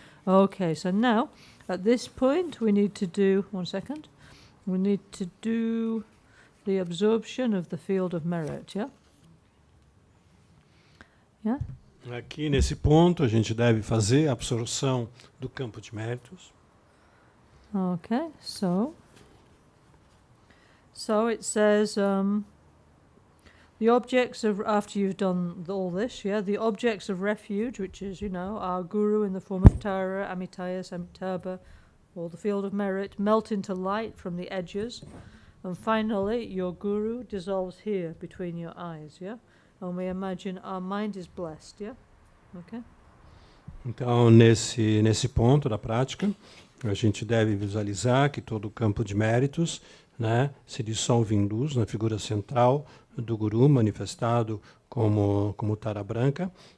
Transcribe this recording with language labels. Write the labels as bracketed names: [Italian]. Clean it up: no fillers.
[English] Okay, so now at this point, we need to do, the absorption of the field of merit, yeah? Yeah? [Portuguese] Aqui nesse ponto, a gente deve fazer a absorção do campo de méritos. [English] Okay, so it says, the objects of, after you've done all this, yeah, the objects of refuge, which is, our guru in the form of Tara, Amitaya, Amitabha, or the field of merit, melt into light from the edges, And finally, your guru dissolves here between your eyes, yeah? And we imagine our mind is blessed, yeah? Okay? [Portuguese] Então, nesse ponto da prática, a gente deve visualizar que todo o campo de méritos, né, se dissolve em luz na figura central do Guru, manifestado como Tara Branca.